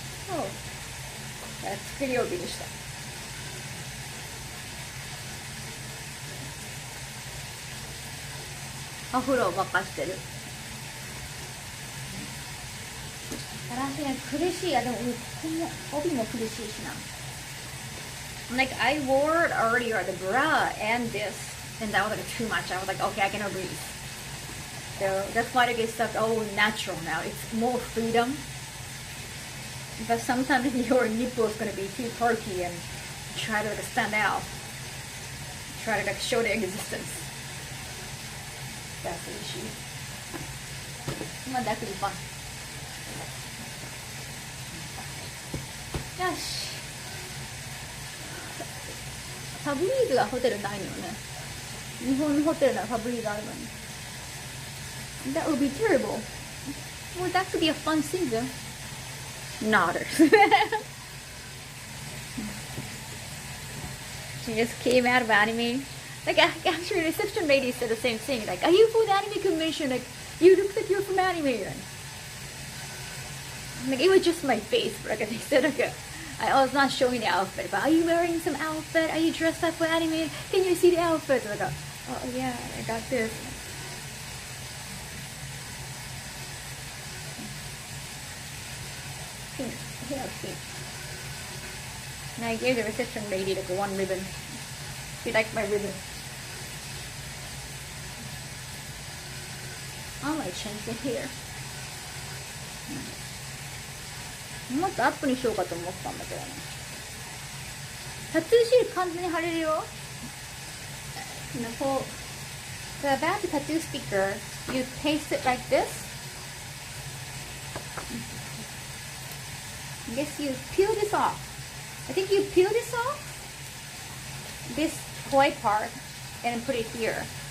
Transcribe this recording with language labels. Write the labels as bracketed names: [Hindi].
[English] Oh, that's [Japanese] 作り帯でした。お風呂を沸かしてる。私ね、苦しい。あ、でもこの帯も苦しいしな。 [English] Like I wore it earlier the bra and this, and that was like too much. I was like, okay, I cannot breathe. So that's why it gets stuck all natural now. It's more freedom. But sometimes your nipple is gonna be too perky and try to like stand out. Try to like show their existence. That's the issue. But that could be fun. [Japanese] よし。ファブリーズがホテルないのよね。日本のホテルならファブリーズあるのに。 [English] That would be terrible. Well, that could be a fun season. Nodders. She just came out of anime. Like, actually, reception lady said the same thing. Like, are you for the anime convention? Like, you look like you're from anime. Like, it was just my face. Like, they said, like, I was not showing the outfit, but are you wearing some outfit? Are you dressed up for anime? Can you see the outfit? Like, oh yeah, I got this. Pink. Yeah, pink. And I gave the reception lady like one ribbon. She liked my ribbon. I might change the hair. [Japanese] もっとアップにしようかと思ったんだけどね。タトゥーシール完全に貼れるよ。 [English] こう、the about the tattoo sticker, you paste it like this. I guess you peel this off. I think you peel this off, this white part, and put it here.